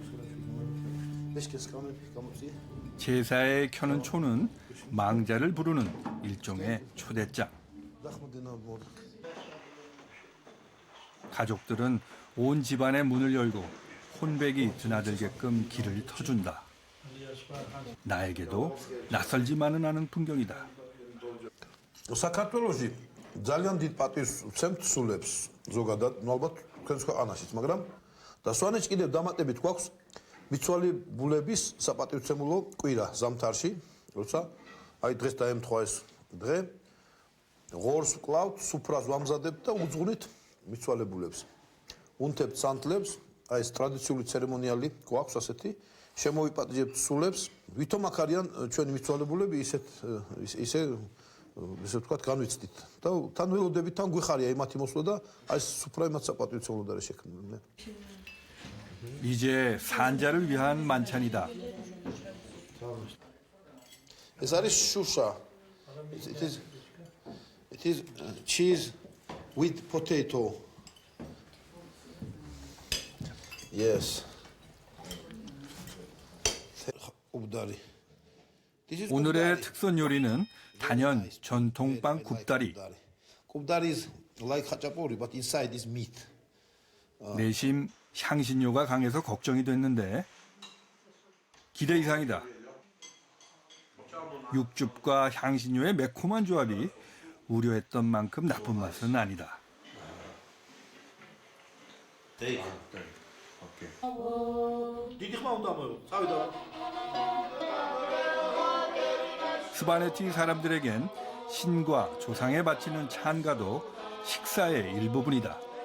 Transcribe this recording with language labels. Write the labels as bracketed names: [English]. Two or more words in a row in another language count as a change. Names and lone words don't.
[Korean] 제사에 켜는 초는 망자를 부르는 일종의 초대장. 가족들은 온 집안의 문을 열고 혼백이 드나들게끔 길을 터준다. 나에게도 낯설지만은 않은 풍경이다. [Georgian] საქართველოში ძალიან დიდ პატივს ვცემთ სულებს ზოგადად, ნუ ალბათ თქვენს ქვეყანაშიც, მაგრამ და სვანეთში კიდევ დამატებით გვაქვს მიცვალებულების საპატივცემულო კვირა ზამთარში, როცა აი დღეს დაემთხვა ეს დღე, ღორს ვკლავთ, სუფრას ვამზადებთ და უძღვნით მიცვალებულებს. უნთებთ სანთლებს, აი ეს ტრადიციული ცერემონიალი გვაქვს ასეთი, შემოვიპატიჟებთ სულებს, ვითომ აქ არიან ჩვენი მიცვალებულები ისე ვთქვათ, განვიცდით. და თან ველოდებით თან გვიხარია იმათი მოსვლა და აი სუფრა იმათ საპატივცემულოდ არის შექმნილი. [Korean] 이제 산자를 위한 만찬이다. [Georgian] ეს არის შუშა. [English] It is cheese with potato. Yes. [Korean] 굽다리. 오늘의 특선 요리는 단연 전통빵 굽다리. [English] 굽다리 is like hachapuri, but inside is meat. [Korean] 내심 향신료가 강해서 걱정이 됐는데 기대 이상이다. 육즙과 향신료의 매콤한 조합이 우려했던 만큼 나쁜 맛은 아니다. 스바네티 사람들에겐 신과 조상에 바치는 찬가도 식사의 일부분이다.